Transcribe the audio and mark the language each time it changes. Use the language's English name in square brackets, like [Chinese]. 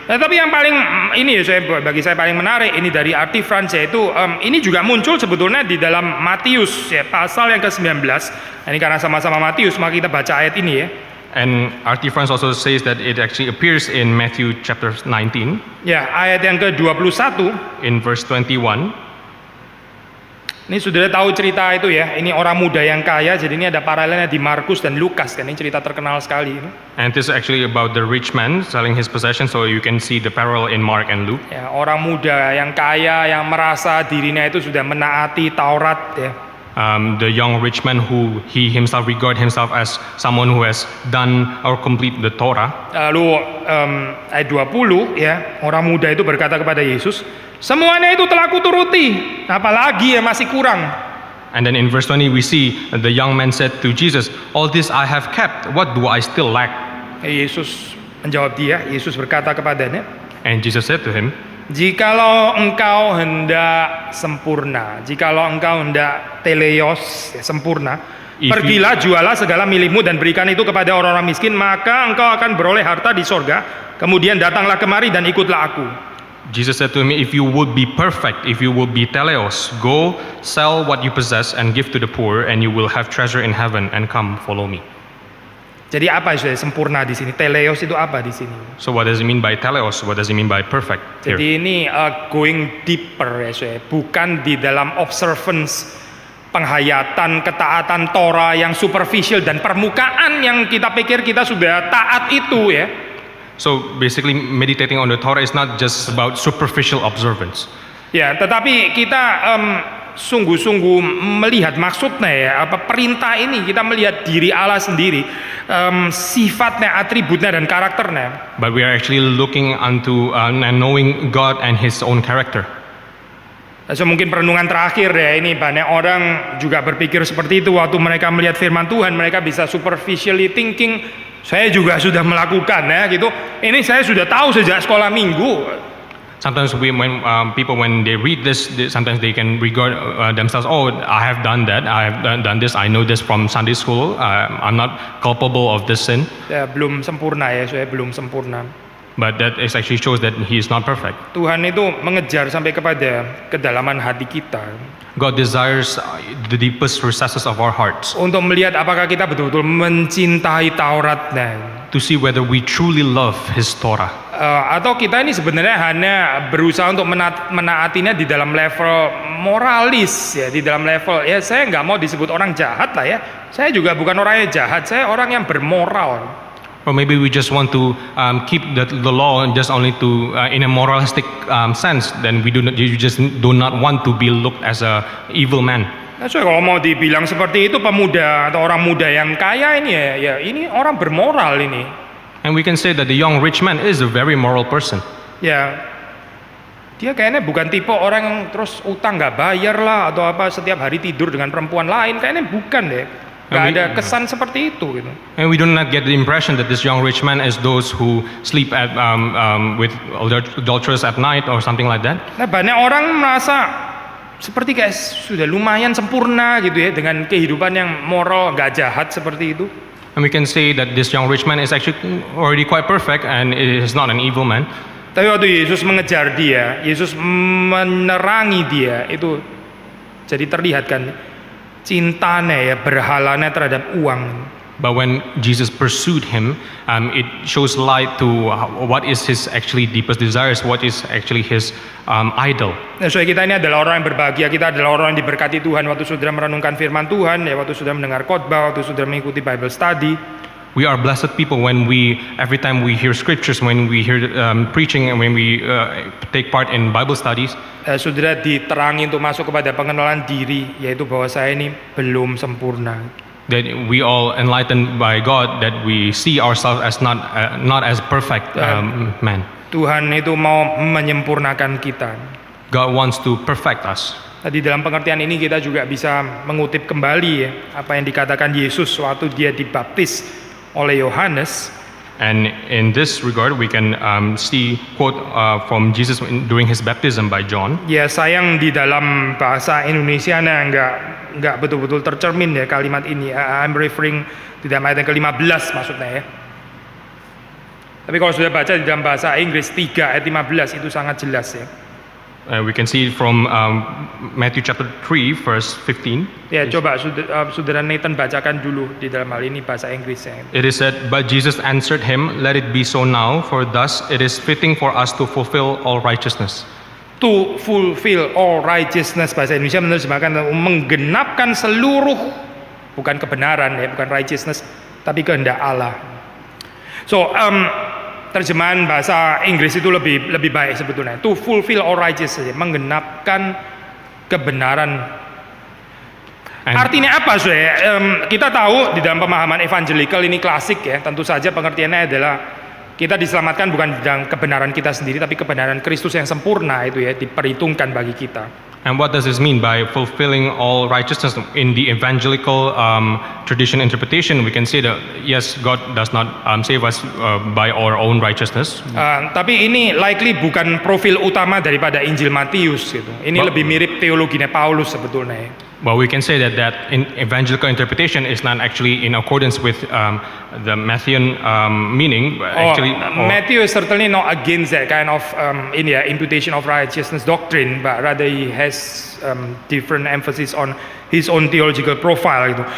[Indonesian] Nah, tapi yang paling ini ya bagi saya paling menarik ini dari arti Frans, yaitu ini juga muncul sebetulnya di dalam Matius ya, pasal yang ke-19. Ini karena sama-sama Matius, maka kita baca ayat ini ya. [English] And R.T. France also says that it actually appears in Matthew chapter 19 [Indonesian] Ya, ayat yang ke-21. [English] in verse 21. [Indonesian] Ini saudara tahu cerita itu ya. Ini orang muda yang kaya, jadi ini ada paralelnya di Markus dan Lukas kan. Ini cerita terkenal sekali ini. [English] And this is actually about the rich man selling his possessions, so you can see the parallel in Mark and Luke. [Indonesian] Ya, orang muda yang kaya yang merasa dirinya itu sudah menaati Taurat ya. [English] The young rich man who he himself regard himself as someone who has done or complete the Torah. [Indonesian] Lalu ayat 20 ya, orang muda itu berkata kepada Yesus, semuanya itu telah kuturuti, apalagi ya masih kurang. [English] And then in verse 20 we see the young man said to Jesus, all this I have kept, what do I still lack? [Indonesian] Yesus menjawab dia, Yesus berkata kepadanya, [English] And Jesus said to him, [Indonesian] jikalau engkau hendak sempurna, jikalau engkau hendak teleios ya, sempurna, [English] If you- [Indonesian] pergilah jualah segala milikmu dan berikan itu kepada orang-orang miskin, maka engkau akan beroleh harta di sorga. Kemudian datanglah kemari dan ikutlah aku. [English] Jesus said to him, if you would be perfect, if you would be teleos, go sell what you possess and give to the poor, and you will have treasure in heaven, and come follow me. [Indonesian] Jadi apa saudara sempurna di sini? Teleios itu apa di sini? [English] So what does it mean by teleos? What does it mean by perfect here? [Indonesian] Jadi ini [English] going deeper [Indonesian] ya saudara, bukan di dalam observance, penghayatan, ketaatan Torah yang superficial dan permukaan yang kita pikir kita sudah taat itu ya. [English] So basically meditating on the Torah is not just about superficial observance. [Indonesian] Ya, tetapi kita sungguh-sungguh melihat maksudnya ya, apa perintah ini, kita melihat diri Allah sendiri, sifatnya, atributnya dan karakternya. [English] But we are actually looking unto and knowing God and His own character. [Indonesian] So, mungkin perenungan terakhir ya, ini banyak orang juga berpikir seperti itu waktu mereka melihat firman Tuhan, mereka bisa [English] superficially thinking, [Indonesian] saya juga sudah melakukan ya gitu. Ini saya sudah tahu sejak sekolah minggu. [English] Sometimes when people when they read this, sometimes they can regard themselves, oh, I have done that, I have done this, I know this from Sunday school, I'm not culpable of this sin. [Indonesian] Ya, belum sempurna ya, saya belum sempurna. [English] But that is actually shows that He is not perfect. [Indonesian] Tuhan itu mengejar sampai kepada kedalaman hati kita [English] God desires the deepest recesses of our hearts [Indonesian] untuk melihat apakah kita betul-betul mencintai Tauratnya, [English] to see whether we truly love His Torah. [Indonesian] atau kita ini sebenarnya hanya berusaha untuk menaatinya di dalam level moralis ya, di dalam level ya saya nggak mau disebut orang jahat lah ya, saya juga bukan orang yang jahat, saya orang yang bermoral. [English] Or maybe we just want to keep the law just only to in a moralistic sense. Then you just do not want to be looked as a evil man. [Indonesian] Nah, so kalau mau dibilang seperti itu pemuda atau orang muda yang kaya ini ya ini orang bermoral ini. [English] And we can say that the young rich man is a very moral person. [Indonesian] Ya, dia kayaknya bukan tipe orang yang terus utang nggak bayar lah atau apa setiap hari tidur dengan perempuan lain, kayaknya bukan deh. Nggak ada kesan seperti itu gitu. [English] And we do not get the impression that this young rich man is those who sleep at with adulterers at night or something like that. [Indonesian] Nah, banyak orang merasa seperti kayak sudah lumayan sempurna gitu ya dengan kehidupan yang moral nggak jahat seperti itu. [English] And we can say that this young rich man is actually already quite perfect and is not an evil man. [Indonesian] Tapi waktu Yesus mengejar dia, Yesus menerangi dia, itu jadi terlihat kan cintanya ya, berhalanya terhadap uang. [English] But when Jesus pursued him, it shows light to what is his actually deepest desires, what is actually his idol. [Indonesian] Nah, so kita ini adalah orang yang berbahagia, kita adalah orang yang diberkati Tuhan waktu saudara merenungkan firman Tuhan, ya waktu saudara mendengar khotbah, waktu saudara mengikuti Bible study. [English] We are blessed people when every time we hear scriptures, when we hear preaching, and when we take part in Bible studies. [Indonesian] Saudara diterangi untuk masuk kepada pengenalan diri, yaitu bahwa saya ini belum sempurna. [English] That we all enlightened by God, that we see ourselves as not as perfect man. [Indonesian] Tuhan itu mau menyempurnakan kita. [English] God wants to perfect us. [Indonesian] Di dalam pengertian ini kita juga bisa mengutip kembali ya, apa yang dikatakan Yesus waktu dia dibaptis oleh Yohanes. [English] And in this regard, we can see quote from Jesus during his baptism by John. [Indonesian] Ya sayang di dalam bahasa Indonesia nggak betul-betul tercermin ya kalimat ini. [English] I'm referring [Indonesian] di dalam ayat yang ke-15 maksudnya ya. Tapi kalau sudah baca di dalam bahasa Inggris 3 ayat 15 itu sangat jelas ya. [English] We can see from Matthew chapter 3 verse 15. [Indonesian] Ya coba saudara Nathan bacakan dulu di dalam hal ini bahasa Inggrisnya. [English] It is said, "But Jesus answered him, Let it be so now, for thus it is fitting for us to fulfill all righteousness." To fulfill all righteousness, [Indonesian] bahasa Indonesia menerjemahkan menggenapkan seluruh, bukan kebenaran ya, bukan righteousness, tapi kehendak Allah. So terjemahan bahasa Inggris itu lebih baik sebetulnya. [English] To fulfill all righteousness, [Indonesian] menggenapkan kebenaran. Artinya apa saudara? Kita tahu di dalam pemahaman evangelical ini klasik ya. Tentu saja pengertiannya adalah kita diselamatkan bukan dalam kebenaran kita sendiri, tapi kebenaran Kristus yang sempurna itu ya diperhitungkan bagi kita. [English] And what does this mean by fulfilling all righteousness? In the evangelical tradition interpretation, we can say that yes, God does not save us by our own righteousness. [Indonesian] Tapi ini likely bukan profil utama daripada Injil Matius gitu. Ini lebih mirip teologinya Paulus sebetulnya. [English] Well, we can say that in evangelical interpretation is not actually in accordance with the Matthean meaning. Actually, Matthew is certainly not against that kind of imputation of righteousness doctrine, but rather he has different emphasis on his own theological profile gitu.